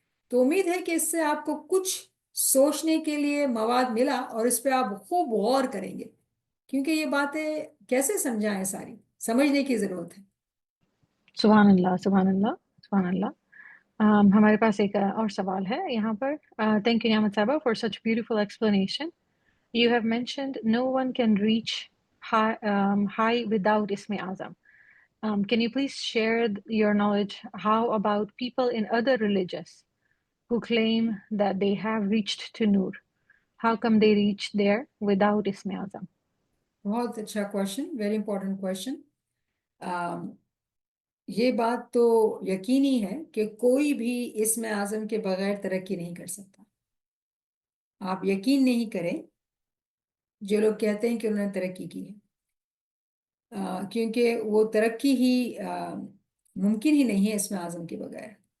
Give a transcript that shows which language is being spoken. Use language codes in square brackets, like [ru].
[hi] तो उम्मीद है कि इससे आपको कुछ सोचने के लिए मवाद मिला और इस पे आप खूब गौर करेंगे, क्योंकि ये बातें कैसे समझाएं, सारी समझने की जरूरत है। सुभान अल्लाह, सुभान अल्लाह, सुभान अल्लाह। हमारे पास एक और सवाल है यहाँ पर। [en] Thank you Niyamat साहबा for such beautiful explanation. You have mentioned no one can reach high without Isme Azam. Can you please share your knowledge? How about people in other religions who claim that they have reached to Nur? how come they reach there without isme azam? [hi] बहुत अच्छा question, [en] Very important question. [hi] ये बात तो यकीनी है कि कोई भी इसमें आज़म के बगैर तरक्की नहीं कर सकता। आप यकीन नहीं करें जो लोग कहते हैं कि उन्होंने तरक्की की है, क्योंकि वो तरक्की ही मुमकिन ही नहीं है इसमें आज़म के बगैर।